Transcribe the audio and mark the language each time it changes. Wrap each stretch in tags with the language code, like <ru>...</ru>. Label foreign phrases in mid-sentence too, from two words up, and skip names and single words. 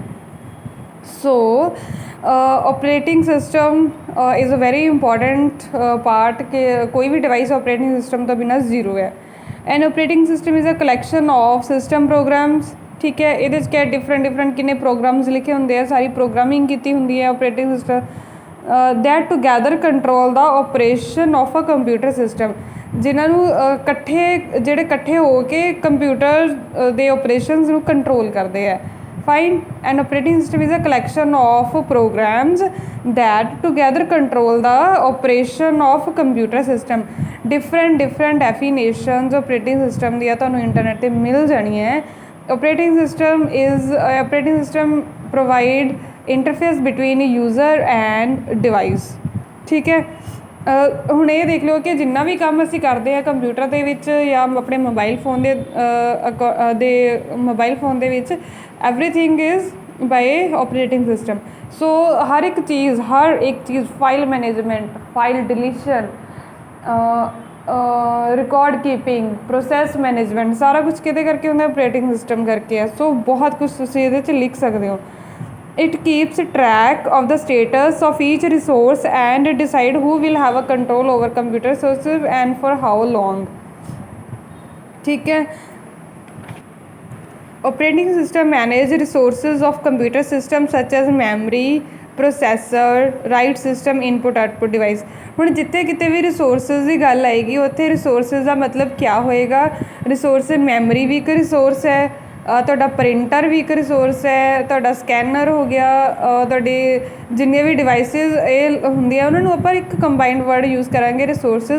<en>so operating system is a very important part</en> <pa>ਕਿ ਕੋਈ ਵੀ</pa> <en>device operating system</en> <pa>ਤੋਂ ਬਿਨਾਂ ਜ਼ੀਰੋ ਹੈ।</pa> <en>And operating system is a collection of system programs.</en> <pa>ਠੀਕ ਹੈ। ਇਹਦੇ 'ਚ ਕਿਆ ਡਿਫਰੈਂਟ ਕਿੰਨੇ ਪ੍ਰੋਗਰਾਮਸ ਲਿਖੇ ਹੁੰਦੇ ਆ। ਸਾਰੀ ਪ੍ਰੋਗਰਾਮਿੰਗ ਕੀਤੀ ਹੁੰਦੀ ਹੈ</pa> <en>operating system that together control the operation of a computer system</en> <pa>ਜਿਨ੍ਹਾਂ ਨੂੰ ਇਕੱਠੇ ਹੋ ਕੇ ਕੰਪਿਊਟਰ ਦੇ ਆਪਰੇਸ਼ਨਸ ਨੂੰ ਕੰਟਰੋਲ ਕਰਦੇ ਹੈ। ਫਾਈਨ।</pa> <en>And operating system is a collection of programs that together control the operation of computer system। different definitions operating system</en> <pa>ਦੀਆਂ ਤੁਹਾਨੂੰ ਇੰਟਰਨੈਟ 'ਤੇ ਮਿਲ ਜਾਣੀਆਂ ਹੈ।</pa> <en>operating system provide interface between user and device.</en> <pa>ਠੀਕ ਹੈ। ਹੁਣ ਇਹ ਦੇਖ ਲਓ ਕਿ ਜਿੰਨਾ ਵੀ ਕੰਮ ਅਸੀਂ ਕਰਦੇ ਹਾਂ ਕੰਪਿਊਟਰ ਦੇ ਵਿੱਚ ਜਾਂ ਆਪਣੇ</pa> <en>mobile phone</en> <pa>ਦੇ ਵਿੱਚ</pa> <en>everything is by operating system.</en> <pa>ਸੋ ਹਰ ਇੱਕ ਚੀਜ਼</pa> <en>file management file deletion record keeping process management</en> <pa>ਸਾਰਾ ਕੁਛ ਕਿਹਦੇ ਕਰਕੇ ਹੁੰਦਾ</pa> <en>operating system</en> <pa>ਕਰਕੇ ਹੈ। ਸੋ ਬਹੁਤ ਕੁਛ ਤੁਸੀਂ ਇਹਦੇ 'ਚ ਲਿਖ ਸਕਦੇ ਹੋ।</pa> <en>It keeps track of the status of each resource and decide who will have a control over computer resources and for how long।</en> <pa>ਠੀਕ ਹੈ।</pa> <en>Operating system manage resources of computer systems such as memory, processor, write system, input output device।</en> <pa>ਹੁਣ ਜਿੱਥੇ ਕਿਤੇ ਵੀ ਰਿਸੋਰਸਿਸ ਦੀ ਗੱਲ ਆਏਗੀ ਉੱਥੇ ਰਿਸੋਰਸਿਸ ਦਾ ਮਤਲਬ ਕਿਆ ਹੋਏਗਾ।</pa> <en>resource memory</en> <pa>ਵੀ ਇੱਕ ਰਿਸੋਰਸ ਹੈ। ਤੁਹਾਡਾ ਪ੍ਰਿੰਟਰ ਵੀ ਇੱਕ ਰਿਸੋਰਸ ਹੈ। ਤੁਹਾਡਾ ਸਕੈਨਰ ਹੋ ਗਿਆ। ਤੁਹਾਡੇ ਜਿੰਨੇ ਵੀ ਡਿਵਾਈਸਿਸ ਇਹ ਹੁੰਦੀਆਂ ਉਹਨਾਂ ਨੂੰ ਆਪਾਂ ਇੱਕ</pa> <en>combined word use</en> <pa>ਕਰਾਂਗੇ ਰਿਸੋਰਸਿਸ।</pa>